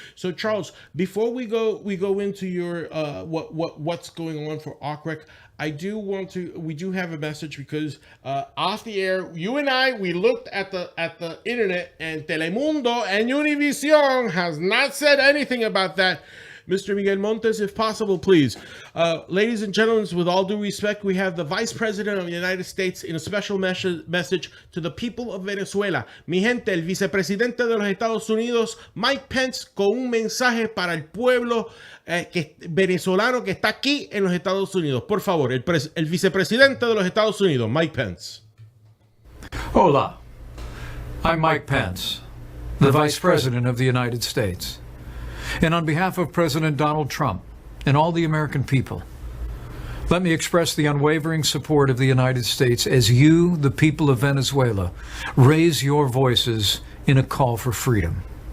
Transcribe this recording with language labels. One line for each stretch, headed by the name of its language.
English: So Charles, before we go into your what's going on for OCREC, we do have a message because off the air, you and we looked at the internet, and Telemundo and Univision has not said anything about that. Mr. Miguel Montes, if possible, please. Ladies and gentlemen, with all due respect, we have the Vice President of the United States in a special message to the people of Venezuela.
Spanish: Mi gente, el Vicepresidente de los Estados Unidos, Mike Pence, con un mensaje para el pueblo venezolano que está aquí en los Estados Unidos. Por favor, el Vicepresidente de los Estados Unidos, Mike Pence.
English: Hola, I'm Mike Pence, the Vice President of the United States. And on behalf of President Donald Trump and all the American people, let me express the unwavering support of the United States as you, the people of Venezuela, raise your voices in a call for freedom.